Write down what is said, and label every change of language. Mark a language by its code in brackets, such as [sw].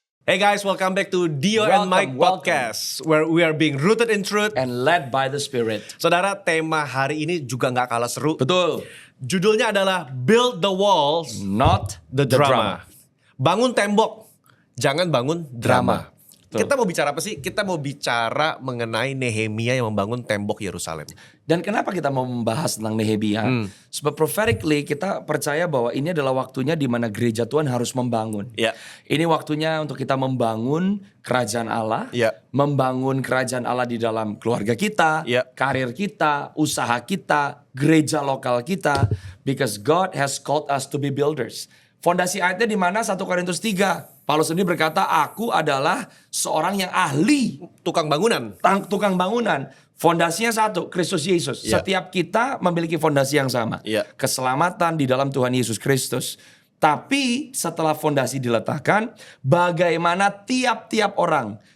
[en] Hey guys, welcome back to Dio and Mike Podcast, where we are being rooted in truth and led by the Spirit. [id] Saudara, tema hari ini juga nggak kalah seru. Betul. Judulnya adalah [en] Build the Walls, Not the Drama. [id] Bangun tembok, jangan bangun drama. Betul. Kita mau bicara apa sih? Kita mau bicara mengenai Nehemia yang membangun tembok Yerusalem. Dan kenapa kita mau membahas tentang Nehemia? Sebab prophetically kita percaya bahwa ini adalah waktunya di mana gereja Tuhan harus membangun. Ya. Ini waktunya untuk kita membangun kerajaan Allah, Ya. membangun kerajaan Allah di dalam keluarga kita, Ya. karir kita, usaha kita, gereja lokal kita, [en] because God has called us to be builders. [id] Fondasi ayatnya di mana? 1 Korintus 3. Paulus sendiri berkata, aku adalah seorang yang ahli Tukang bangunan. tukang bangunan. Fondasinya satu, Kristus Yesus. Ya. Setiap kita memiliki fondasi yang sama. Ya. Keselamatan di dalam Tuhan Yesus Kristus. Tapi setelah fondasi diletakkan, bagaimana tiap-tiap orang.